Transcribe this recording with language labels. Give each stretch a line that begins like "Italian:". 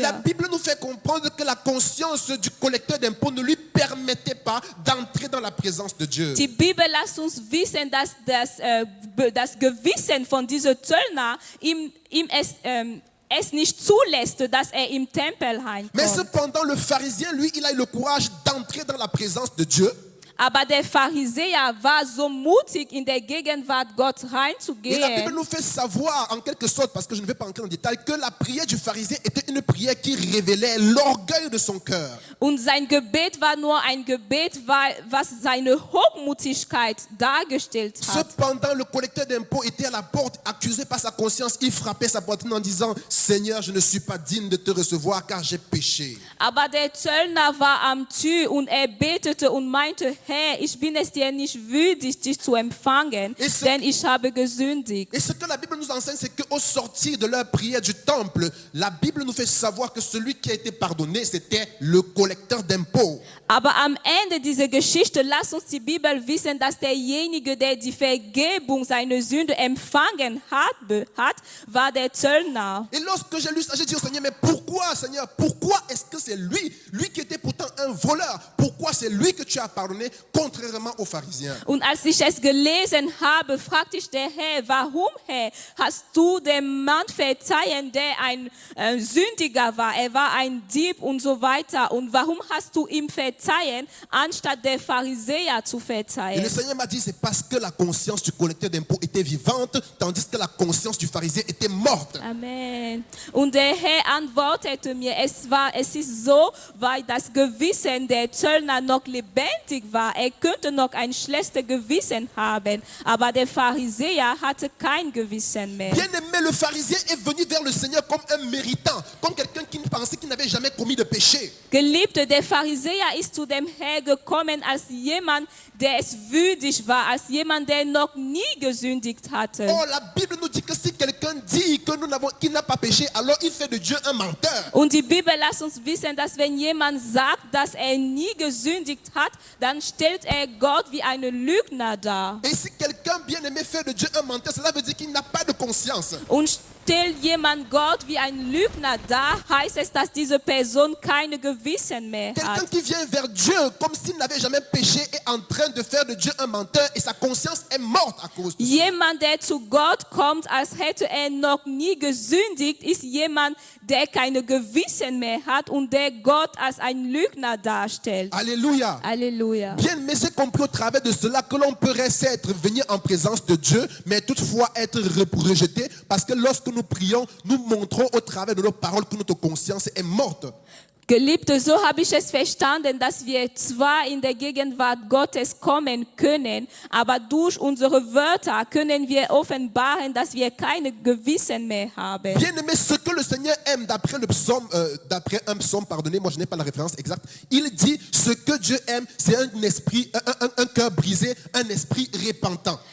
French: La Bible nous fait comprendre que la conscience du collecteur d'impôts ne lui permettait pas d'entrer dans la présence de Dieu.
German: Die Bibel lässt uns wissen, dass das Gewissen von diesem Zöllner ihm es nicht zulässt, dass er im Tempel reinkommt.
French: Mais cependant, le pharisien, lui, il a eu le courage d'entrer dans la présence de Dieu.
German: Aber der Pharisäer war so mutig, in der Gegenwart Gott
French: Et la Bible
German: reinzugehen.
French: nous fait savoir, en quelque sorte, parce que je ne vais pas entrer en détail, que la prière du pharisien était une prière qui révélait l'orgueil de son cœur.
German: Und sein Gebet war nur ein Gebet, was seine Hochmutigkeit dargestellt hat.
French: Cependant, le collecteur d'impôts était à la porte, accusé par sa conscience. Il frappait sa poitrine en disant, Seigneur, je ne suis pas digne de te recevoir car j'ai péché.
German: Aber der Zöllner war am Tür und er betete und meinte, Herr, ich bin es dir nicht würdig, dich zu empfangen, denn ich habe gesündigt.
French: Et ce que la Bible nous enseigne, c'est qu'au sortir de leur prière du temple, la Bible nous fait savoir que celui qui a été pardonné, c'était le collecteur d'impôts.
German: Aber am Ende dieser Geschichte lasst uns die Bibel wissen, dass derjenige, der die Vergebung seiner Sünde empfangen hat, war der Zöllner.
French: Et lorsque j'ai lu ça, j'ai dit au Seigneur, mais pourquoi, Seigneur, pourquoi est-ce que c'est lui qui était pourtant un voleur, pourquoi c'est lui que tu as pardonné, contrairement aux pharisiens?
German: Und als ich es gelesen habe, fragte ich der Herr, warum, Herr, hast du dem Mann verzeihen, der ein Sündiger war, er war ein Dieb und so weiter, und warum hast du ihm verzeihen, anstatt der Pharisäer zu
French: Et
German: verzeihen?
French: le Seigneur m'a dit, c'est parce que la conscience du collecteur d'impôts était vivante, tandis que la conscience du pharisien était morte. Amen.
German: Und der Herr antwortete mir, es ist so, weil das Gewissen der Zöllner noch lebendig war. Er könnte noch ein schlechtes Gewissen haben, aber der Pharisäer hatte kein Gewissen mehr.
French: Bien aimé, le pharisien est venu vers le Seigneur comme un méritant, comme quelqu'un qui pensait qu'il n'avait jamais commis de péché.
German: Geliebte, der Pharisäer ist zu dem Herr gekommen als jemand, der es würdig war, als jemand, der noch nie gesündigt hatte.
French: Oh, la Bible nous dit que si quelqu'un dit qu'il n'a pas péché, alors il fait de Dieu un menteur.
German: Und die Bibel lässt uns wissen, dass wenn jemand sagt, dass er nie gesündigt hat, dann stellt er Gott wie einen Lügner dar.
French: Et si quelqu'un bien aimé fait de Dieu un menteur, cela veut dire qu'il n'a pas de conscience.
German: Und stellt jemand Gott wie ein Lügner dar, heißt es, dass diese Person keine Gewissen mehr
French: Quelqu'un
German: hat.
French: qui vient vers Dieu comme s'il n'avait jamais péché est en train de faire de Dieu un menteur et sa conscience est morte à cause de ça.
German: Jemand, der zu Gott kommt, als hätte er noch nie gesündigt, ist jemand, der keine Gewissen mehr hat und der Gott als ein Lügner darstellt.
French: Alléluia.
German: Alléluia.
French: Bien, mais c'est compris au travers de cela que l'on peut rester venir en présence de Dieu, mais toutefois être rejeté, parce que lorsque nous prions, nous montrons au travers de nos paroles que notre conscience est morte.
German: Geliebte, so habe ich es verstanden, dass wir zwar in der Gegenwart Gottes kommen können, aber durch unsere Wörter können wir offenbaren, dass wir keine Gewissen mehr haben.
French: Bien aimé, ce que le Seigneur aime d'après un psaume, pardonnez-moi, je n'ai pas la référence exacte, il dit ce que Dieu aime, c'est un cœur brisé, un esprit repentant.